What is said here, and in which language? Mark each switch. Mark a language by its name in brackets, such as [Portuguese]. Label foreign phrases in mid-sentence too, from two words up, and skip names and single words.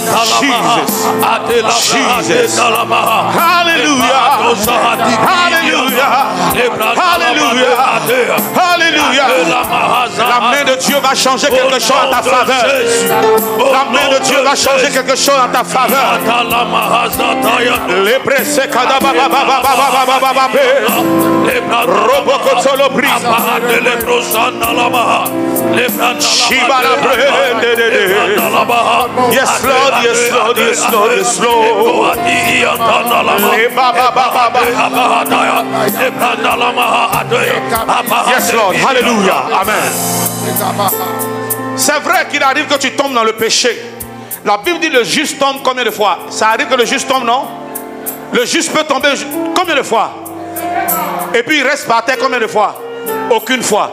[French] Hallelujah. Hallelujah. Hallelujah. Hallelujah. La main de Dieu va changer quelque chose en ta faveur. La main de Dieu va changer quelque chose en ta faveur. Les pressés kadaba baba baba baba baba. Robokotolo brise. [English] Yes, Lord, yes, Lord, yes, Lord, yes, Lord. Yes, Lord, hallelujah, amen. [French] C'est vrai qu'il arrive que tu tombes dans le péché. La Bible dit le juste tombe combien de fois? Ça arrive que le juste tombe, non? Le juste peut tomber combien de fois? Et puis il reste par terre combien de fois? Aucune fois.